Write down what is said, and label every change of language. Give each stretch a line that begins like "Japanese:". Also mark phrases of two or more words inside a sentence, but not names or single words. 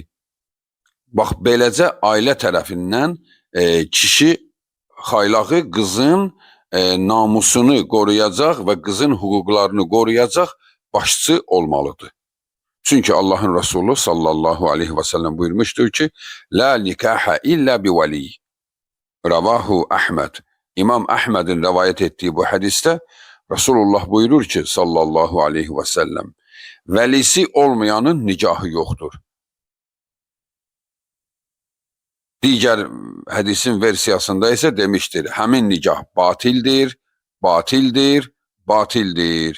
Azerbaijani: Bax beləcə ailə tərəfindən kişi xaylağı qızın namusunu qoruyacaq və qızın hüquqlarını qoruyacaq başçı olmalıdır. Çünki Allahın Resulü
Arabic: صلى الله عليه وسلم
Azerbaijani: buyurmuşdur ki,
Arabic: لا نكاح إلا بولي. رواه أحمد.
Turkish: İmam Ahmed'in rivayet ettiği bu hadiste Resulullah buyurur ki
Arabic: صلى الله عليه وسلم,
Azerbaijani: vəlisi olmayanın nikahı yoxdur. Digər hədisin versiyasında isə demişdir, həmin nikah batildir, batildir, batildir.